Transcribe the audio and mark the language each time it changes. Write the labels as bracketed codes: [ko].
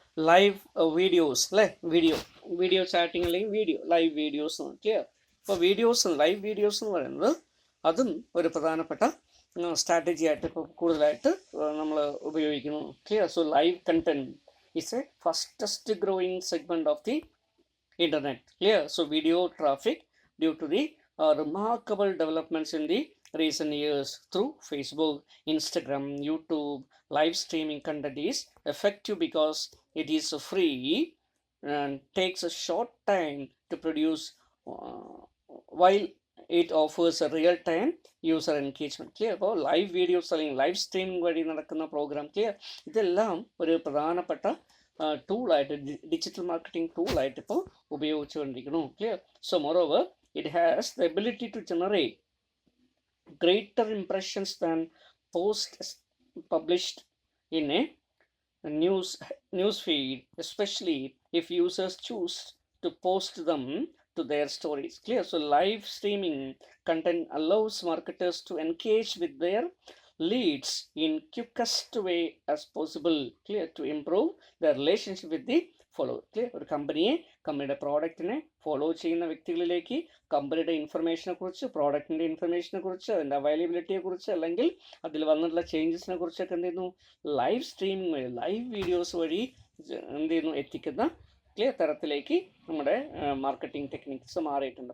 [ml] Live videos അല്ലേ, video chatting അല്ലെങ്കിൽ live videos. Clear. ഇപ്പോൾ ലൈവ് വീഡിയോസ് എന്ന് പറയുന്നത് അതും ഒരു പ്രധാനപ്പെട്ട സ്ട്രാറ്റജി ആയിട്ട് ഇപ്പോൾ കൂടുതലായിട്ട് നമ്മൾ ഉപയോഗിക്കുന്നു. Clear. [en] So live content is a fastest growing segment of the internet. Clear. So video traffic due to the remarkable developments in the recent years through Facebook, Instagram, YouTube. Live streaming content is effective because it is free and takes a short time to produce, while it offers a real-time user engagement. Clear. [ml] അപ്പോൾ live videos അല്ലെങ്കിൽ live streaming വഴി നടക്കുന്ന programme. Clear. ഇതെല്ലാം ഒരു പ്രധാനപ്പെട്ട ടൂളായിട്ട്, digital marketing ടൂളായിട്ട് ഇപ്പോൾ ഉപയോഗിച്ചുകൊണ്ടിരിക്കുന്നു. [en] Clear. So moreover it has the ability to generate greater impressions than posts published in a news feed, especially if users choose to post them to their stories. Clear. So live streaming content allows marketers to engage with their leads in quickest way as possible. Clear. To improve their relationship with the follow. Clear. [ml] ഒരു കമ്പനിയുടെ പ്രോഡക്റ്റിനെ follow ചെയ്യുന്ന വ്യക്തികളിലേക്ക് കമ്പനിയുടെ ഇൻഫർമേഷനെ കുറിച്ച്, പ്രോഡക്റ്റിൻ്റെ ഇൻഫർമേഷനെ കുറിച്ച്, അതിൻ്റെ അവൈലബിലിറ്റിയെ കുറിച്ച് അല്ലെങ്കിൽ അതിൽ വന്നിട്ടുള്ള ചേഞ്ചസിനെ കുറിച്ചൊക്കെ എന്ത് ചെയ്യുന്നു, ലൈവ് സ്ട്രീമിംഗ് വഴി, ലൈവ് വീഡിയോസ് വഴി എന്ത് ചെയ്യുന്നു, എത്തിക്കുന്ന ക്ലിയർ തരത്തിലേക്ക് നമ്മുടെ മാർക്കറ്റിംഗ് ടെക്നിക്സ് മാറിയിട്ടുണ്ട്.